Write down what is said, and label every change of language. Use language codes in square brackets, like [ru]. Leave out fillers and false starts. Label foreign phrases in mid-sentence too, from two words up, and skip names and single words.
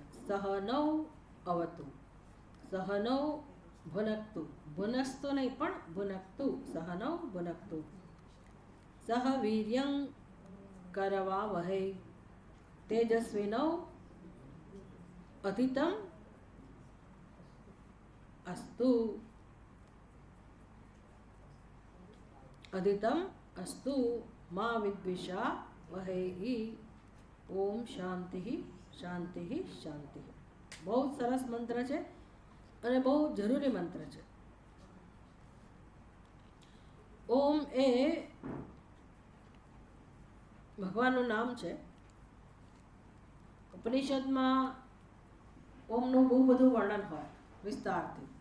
[sa] સહનૌ અવતુ સહનૌ ભુનક્તુ, ભુનસ્તો [gu] નહીં પણ [sa] ભુનક્તુ, સહનૌ ભુનક્તુ. સહ વીર્યં કરવાવહૈ તેજસ્વિનૌ અધિતમ अस्तु अधितम अस्तु मा विद्विषा वहै. ओम शांति शांति शांति. [gu] બહુ સરસ મંત્ર છે અને બહુ જરૂરી મંત્ર છે. ઓમ એ ભગવાનનું નામ છે. ઉપનિષદમાં ઓમનું બહુ બધું વર્ણન હોય વિસ્તારથી.